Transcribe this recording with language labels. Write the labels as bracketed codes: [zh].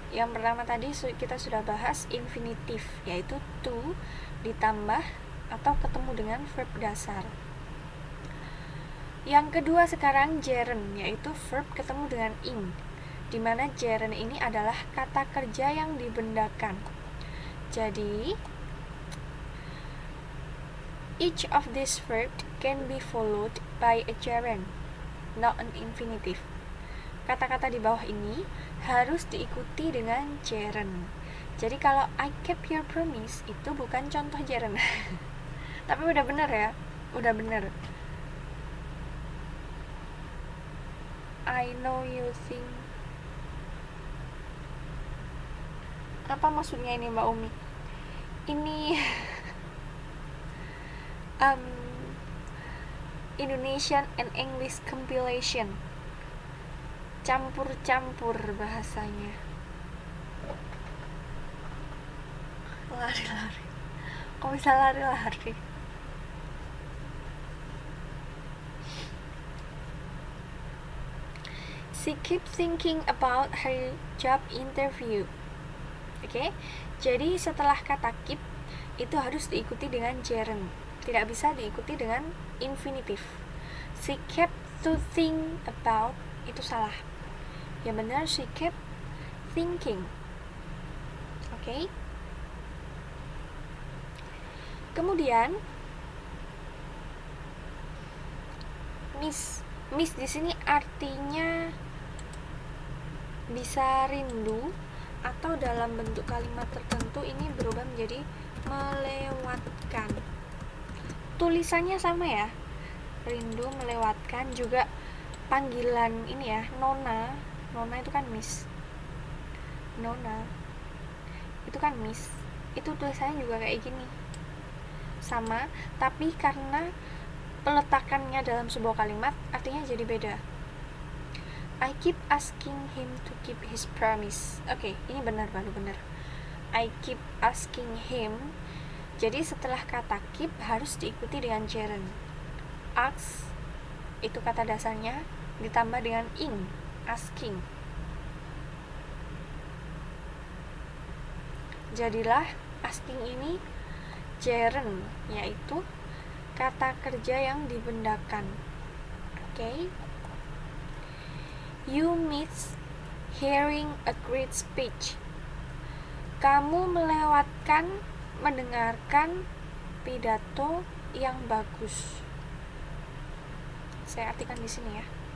[id] Yang pertama tadi kita sudah bahas infinitif, yaitu to ditambah atau ketemu dengan verb dasar. Yang kedua sekarang gerund, yaitu verb ketemu dengan ing, dimana gerund ini adalah kata kerja yang dibendakan. [en] Jadi each of these verbs can be followed by a gerund, not an infinitive. [id] Kata-kata di bawah ini harus diikuti dengan gerund. Jadi kalau [en] I kept your promise [id] itu bukan contoh gerund. Tapi udah bener ya, udah bener. [en] I know you think. [id] Apa maksudnya ini Mbak Umi? [en] Ini Indonesian and English compilation, [id] campur-campur bahasanya. Lari-lari. Kok bisa lari-lari? [en] She keeps thinking about her job interview. [id] Oke, jadi setelah kata keep itu harus diikuti dengan gerund, tidak bisa diikuti dengan infinitif. [en] She kept to think about, [id] itu salah. Yang benar [en] she kept thinking. [id] Oke. Kemudian miss di sini artinya bisa rindu atau dalam bentuk kalimat tertentu ini berubah menjadi melewatkan. Tulisannya sama ya, rindu, melewatkan. Juga panggilan ini ya, nona itu kan miss, nona itu kan miss, itu tulisannya juga kayak gini, sama, tapi karena peletakannya dalam sebuah kalimat artinya jadi beda. [en] I keep asking him to keep his promise. [id] Oke, ini benar, baru benar. [en] I keep asking him. [id] Jadi setelah kata keep harus diikuti dengan gerund. Ask itu kata dasarnya ditambah dengan ing, asking. Jadilah asking ini gerund, yaitu kata kerja yang dibendakan. Oke. [en] You miss hearing a great speech. [id] Kamu melewatkan mendengarkan pidato yang bagus. Saya artikan di sini ya.